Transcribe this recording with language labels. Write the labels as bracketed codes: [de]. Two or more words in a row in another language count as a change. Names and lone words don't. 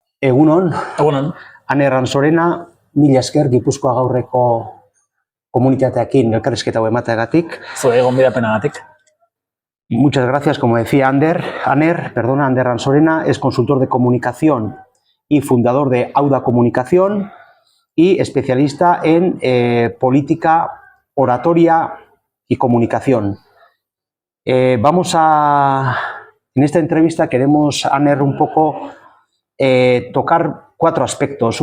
[eu] Egunon, Egunon. Ane Ransorena, mila esker Gipuzkoa Gaurreko komunitateakin elkarrizketa hau emateagatik. Zure gonbidapenagatik. [es] Muchas gracias, como decía Ander Ransorena es consultor de comunicación y fundador de Auda Comunicación y especialista en política, oratoria y comunicación. En esta entrevista queremos, Aner, un poco tocar 4 aspectos.